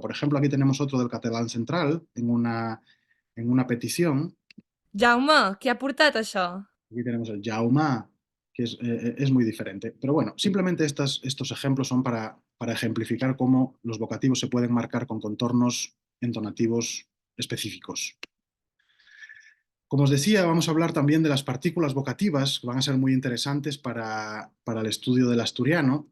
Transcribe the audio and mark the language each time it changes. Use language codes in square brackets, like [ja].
[es] Por ejemplo, aquí tenemos otro del catalán central en una petición. [ca] Jaume, què ha portat això? [es] Aquí tenemos el Jauma, que es muy diferente. Pero bueno, simplemente estos ejemplos son para ejemplificar cómo los vocativos se pueden marcar con contornos entonativos específicos. Como os decía, vamos a hablar también de las partículas vocativas, que van a ser muy interesantes para el estudio del asturiano.